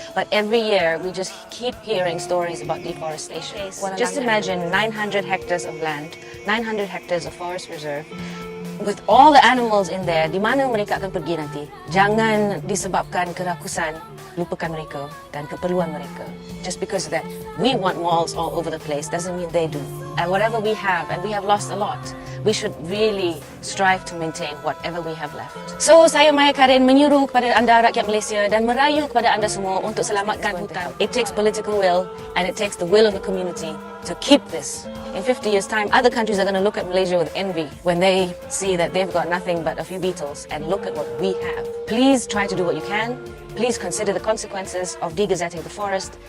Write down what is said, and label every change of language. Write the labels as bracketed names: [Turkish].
[English] But every year, we just keep hearing stories about deforestation. Just imagine 900 hectares of land, 900 hectares of forest reserve, with all the animals in there. [Malay] Di mana mereka akan pergi nanti? Jangan disebabkan kerakusan, lupakan mereka dan keperluan mereka. [English] Just because that we want malls all over the place doesn't mean they do. And whatever we have, and we have lost a lot, we should really strive to maintain whatever we have left. [Malay] So, saya Maya Karin menyuruh kepada anda rakyat Malaysia dan merayu kepada anda semua untuk selamatkan hutan. [English] It takes political will and it takes the will of the community to keep this. In 50 years' time, other countries are going to look at Malaysia with envy when they see that they've got nothing but a few beetles and look at what we have. Please try to do what you can. Please consider the consequences of degazetting the forest.